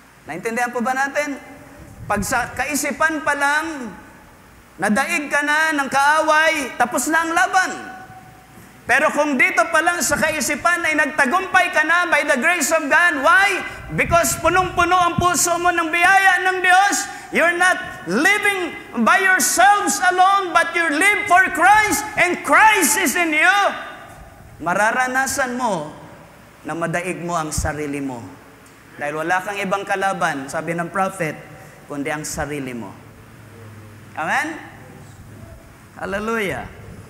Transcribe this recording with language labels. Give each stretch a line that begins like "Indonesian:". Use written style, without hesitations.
Filipino: Naintindihan po ba natin? Pag sa kaisipan pa lang, nadaig ka na ng kaaway, tapos na ang laban. Pero kung dito pa lang sa kaisipan ay nagtagumpay ka na
English: by the grace of God, why? Because
Filipino: punong-puno ang puso mo ng biyaya ng Diyos.
English: You're not living by yourselves alone, but you live for Christ, and Christ is in you.
Filipino: Mararanasan mo na madaig mo ang sarili mo. Dahil wala kang ibang kalaban, sabi ng prophet, kundi ang sarili mo. Amen? Hallelujah!